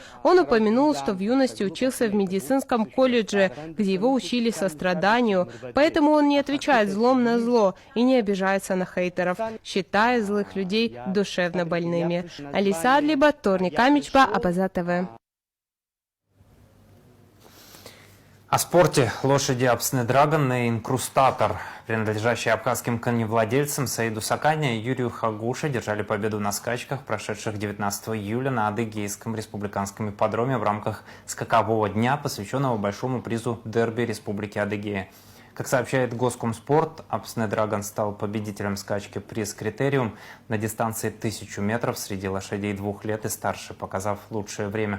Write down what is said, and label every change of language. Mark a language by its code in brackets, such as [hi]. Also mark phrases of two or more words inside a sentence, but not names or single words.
[ru] Он упомянул, что в юности учился в медицинском колледже, где его учили состраданию, поэтому он не отвечает злом на зло и не обижается на хейтеров, считая злых людей душевно больными. Алиса Адлиба, Торни Камичба, Абаза ТВ. О спорте. Лошади Апсны Драгон и инкрустатор, принадлежащие абхазским коневладельцам Саиду Сакане и Юрию Хагуше, держали победу на скачках, прошедших 19 июля на Адыгейском республиканском ипподроме в рамках скакового дня, посвященного большому призу дерби Республики Адыгея. Как сообщает Госкомспорт, Апсны Драгон стал победителем скачки «Приз Критериум» на дистанции 1000 метров среди лошадей 2 лет и старше, показав лучшее время.